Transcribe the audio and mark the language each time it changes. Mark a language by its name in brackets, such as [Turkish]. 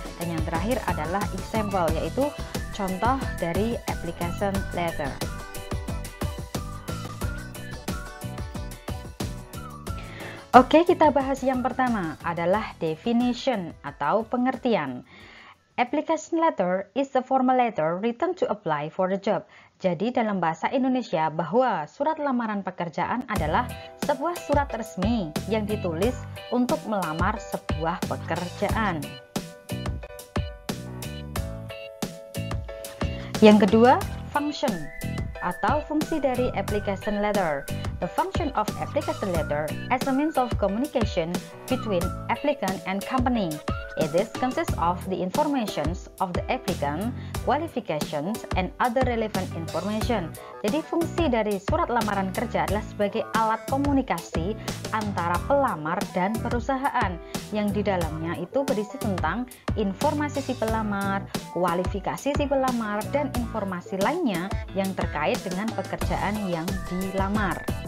[Indonesian] Dan yang terakhir adalah example, yaitu contoh dari application letter. Oke, kita bahas yang pertama adalah definition atau pengertian. [English] Application letter is a formal letter written to apply for a job. [Indonesian] Jadi dalam bahasa Indonesia bahwa surat lamaran pekerjaan adalah sebuah surat resmi yang ditulis untuk melamar sebuah pekerjaan. Yang kedua, function atau fungsi dari application letter. [English] The function of application letter as a means of communication between applicant and company. It consists of the informations of the applicant, qualifications, and other relevant information. [Indonesian] Jadi fungsi dari surat lamaran kerja adalah sebagai alat komunikasi antara pelamar dan perusahaan yang di dalamnya itu berisi tentang informasi si pelamar, kualifikasi si pelamar, dan informasi lainnya yang terkait dengan pekerjaan yang dilamar.